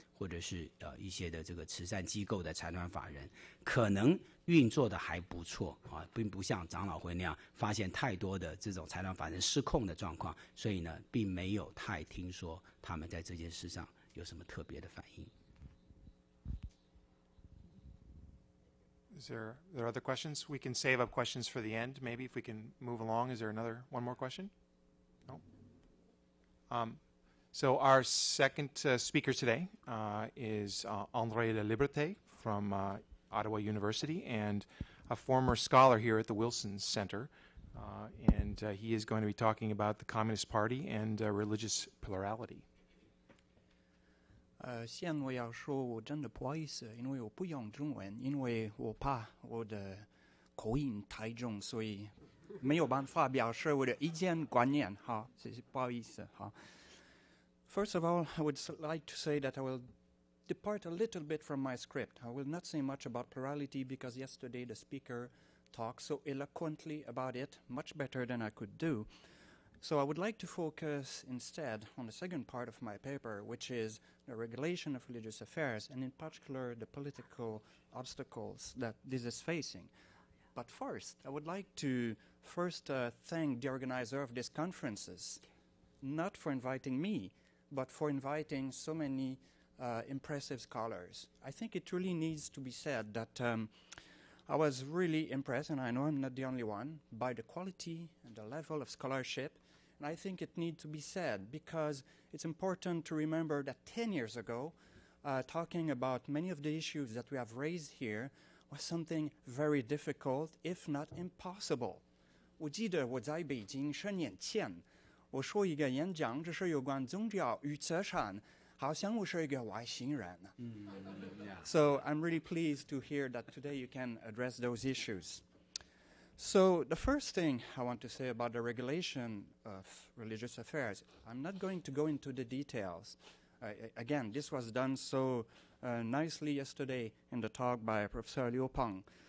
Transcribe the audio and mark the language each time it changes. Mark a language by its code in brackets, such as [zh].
[zh] 或者是一些的这个慈善机构的财团法人，可能运作的还不错啊，并不像长老会那样发现太多的这种财团法人失控的状况，所以呢，并没有太听说他们在这件事上有什么特别的反应。 [en] Is there other questions? We can save up questions for the end. Maybe if we can move along. Is there one more question? No. So our second speaker today is André Laliberté from Ottawa University and a former scholar here at the Wilson Center. And he is going to be talking about the Communist Party and religious plurality. [zh] 现我要说，我真的不好意思，因为我不用中文，因为我怕我的口音太重，所以没有办法表示我的意见观念。好，谢谢，不好意思。好。 [en] First of all, I would like to say that I will depart a little bit from my script. I will not say much about plurality because yesterday the speaker talked so eloquently about it, much better than I could do. So I would like to focus instead on the second part of my paper, which is the regulation of religious affairs, and in particular the political obstacles that this is facing. But first, I would like to thank the organizer of these conferences, not for inviting me, but for inviting so many impressive scholars. I think it really needs to be said that I was really impressed, and I know I'm not the only one, by the quality and the level of scholarship. And I think it needs to be said because it's important to remember that 10 years ago, talking about many of the issues that we have raised here was something very difficult, if not impossible. [zh] 我记得我在北京10年前，我说一个演讲，这是有关宗教与慈善，好像我是一个外星人。 [en] So I'm really pleased to hear that today you can address those issues. So the first thing I want to say about the regulation of religious affairs, I'm not going to go into the details. Again, this was done so nicely yesterday in the talk by Professor Liu Peng.